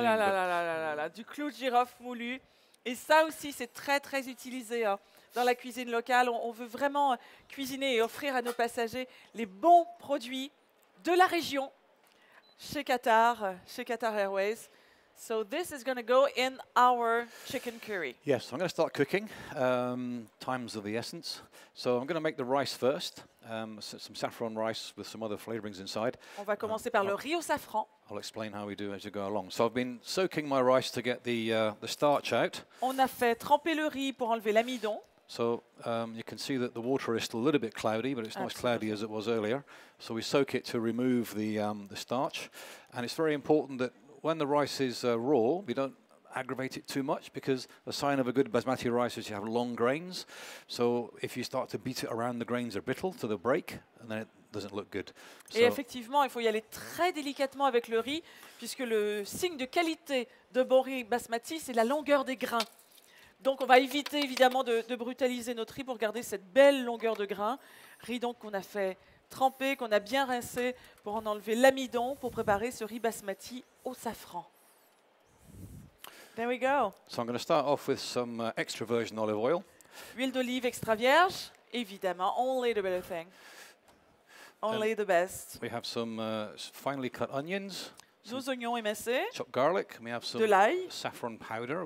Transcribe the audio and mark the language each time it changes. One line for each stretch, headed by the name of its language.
French: Oh là là là là là là, du clou de girofle moulu. Et ça aussi, c'est très très utilisé dans la cuisine locale. On veut vraiment cuisiner et offrir à nos passagers les bons produits de la région chez Qatar Airways.
English: So this is going to go in our chicken curry. Yes, I'm going to start cooking. Time's of the essence. So I'm going to make the rice first. Some saffron rice with some other flavorings inside.
French: On va commencer par le riz au safran.
English: I'll explain how we do as we go along. So I've been soaking my rice to get the starch out.
French: On a fait tremper le riz pour enlever l'amidon.
English: So you can see that the water is still a little bit cloudy, but it's not as cloudy as it was earlier. So we soak it to remove the starch. And it's very important that when the rice is raw, we don't aggravate it too much because the sign of a good basmati rice is you have long grains. So if you start to beat it around, the grains are brittle to the break, and then it doesn't look good.
French: Et effectivement, il faut y aller très délicatement avec le riz, puisque le signe de qualité de bon riz basmati, c'est la longueur des grains. Donc on va éviter évidemment de brutaliser notre riz pour garder cette belle longueur de grains. Riz donc qu'on a fait tremper, qu'on a bien rincé pour en enlever l'amidon pour préparer ce riz basmati au safran.
English: There we go. So I'm going to start off with some extra virgin olive oil.
French: Huile d'olive extra vierge, évidemment,
English: only the better thing. Only the best. We have some finely cut onions.
French: Nos oignons émincés.
English: Chopped garlic. We have some saffron powder.